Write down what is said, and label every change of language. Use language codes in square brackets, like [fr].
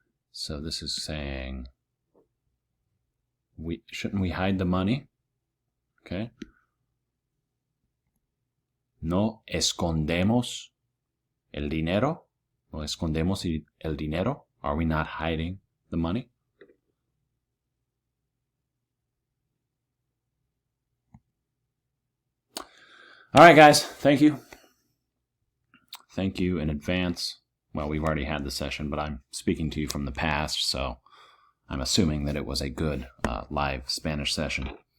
[en] So this is saying, shouldn't we hide the money? Okay. [es] No escondemos el dinero. No escondemos el dinero. [en] Are we not hiding the money? All right, guys. Thank you. Thank you in advance. Well, we've already had the session, but I'm speaking to you from the past, so I'm assuming that it was a good live Spanish session.